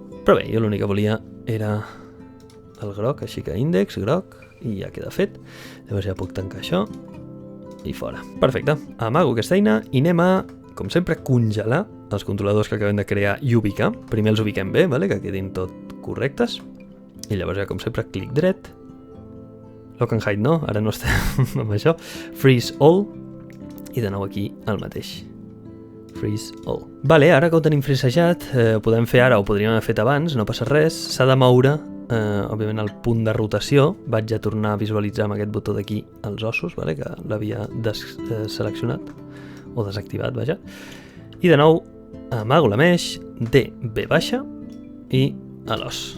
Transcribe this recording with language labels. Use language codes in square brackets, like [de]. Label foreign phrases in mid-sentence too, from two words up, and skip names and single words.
[ca] Però bé, jo l'únic que volia era el groc, així que índex, groc, i ja queda fet. Llavors ja puc tancar això i fora. Perfecte, amago aquesta eina i anem a, com sempre, congelar els controladors que acabem de crear i ubicar. Primer els ubiquem bé, vale? Que quedin tot correctes. I llavors ja, com sempre, clic dret. [en] Lock and hide [ca] no, ara no estem amb això. [en] Freeze all. [ca] I de nou aquí el mateix. [en] Freeze all. [ca] Vale, ara que ho tenim frisejat, ho podem fer ara o podríem haver fet abans, no passa res. S'ha de moure, òbviament, el punt de rotació. Vaig a tornar a visualitzar amb aquest botó d'aquí els ossos, vale? Que l'havia seleccionat o desactivat, vaja. I de nou amago la mesh, D, B baixa i a l'os.